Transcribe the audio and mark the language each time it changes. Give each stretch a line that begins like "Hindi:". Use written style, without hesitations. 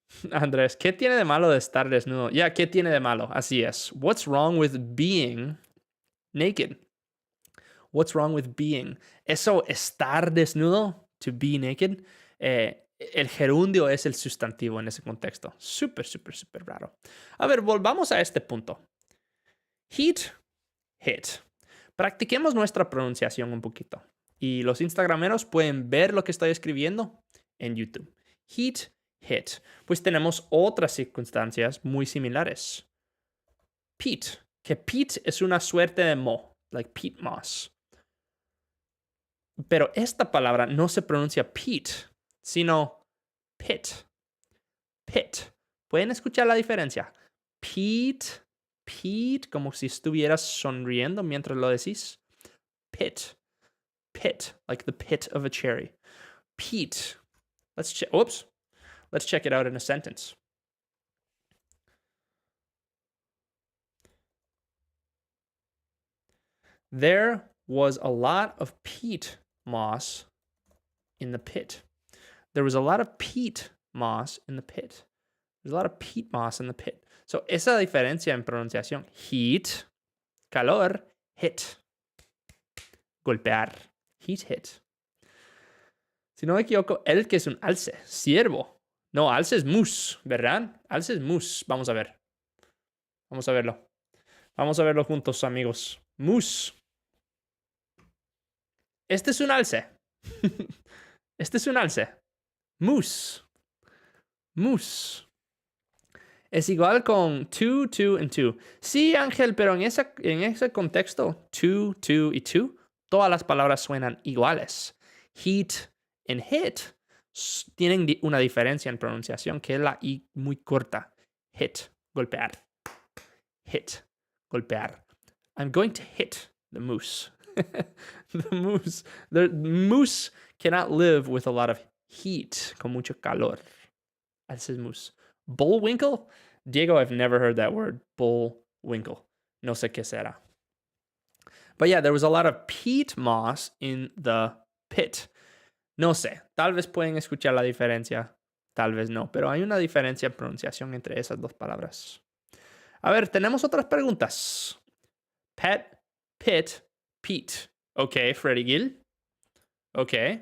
Spanish: Andrés, ¿qué tiene de malo de estar desnudo? Ya, ¿qué tiene de malo? Así es.
English: What's wrong with being naked? What's wrong with being?
Spanish: Eso, estar desnudo,
English: to be naked,
Spanish: el gerundio es el sustantivo en ese contexto. Súper, súper, súper raro. A ver, volvamos a este punto. Heat, hit. Practiquemos nuestra pronunciación un poquito. Y los instagrameros pueden ver lo que estoy escribiendo en YouTube. Heat, hit. Pues tenemos otras circunstancias muy similares. Peat, que peat es una suerte de moho,
English: like peat moss.
Spanish: Pero esta palabra no se pronuncia peat, sino pit. Pit. ¿Pueden escuchar la diferencia? Peat, peat, como si estuvieras sonriendo mientras lo decís.
English: Pit, pit, like the pit of a cherry. Peat. Let's check it out in a sentence. There was a lot of peat moss in the pit. There was a lot of peat moss in the pit. There's a lot of peat moss in the pit.
Spanish: So, esa diferencia en pronunciación. Heat, calor, hit. Golpear. Heat, hit. Si no me equivoco, el que es un alce, ciervo. No, alce es mus, ¿verdad? Alce es mus. Vamos a ver. Vamos a verlo. Vamos a verlo juntos, amigos. Mus. Este es un alce. Este es un alce. Moose. Moose. Es igual con two, two, and two. Sí, Ángel, pero en ese contexto, two, two y two, todas las palabras suenan iguales. Heat and hit tienen una diferencia en pronunciación, que es la I muy corta. Hit, golpear. Hit, golpear.
English: I'm going to hit the moose. The moose cannot live with a lot of heat,
Spanish: con mucho calor. Ese es
English: moose. Bullwinkle? Diego, I've never heard that word. Bullwinkle.
Spanish: No sé qué será.
English: But yeah, there was a lot of peat moss in the pit.
Spanish: No sé. Tal vez pueden escuchar la diferencia. Tal vez no. Pero hay una diferencia en pronunciación entre esas dos palabras. A ver, tenemos otras preguntas.
English: Pet, pit, Pete. Ok, Freddy Gill. Ok.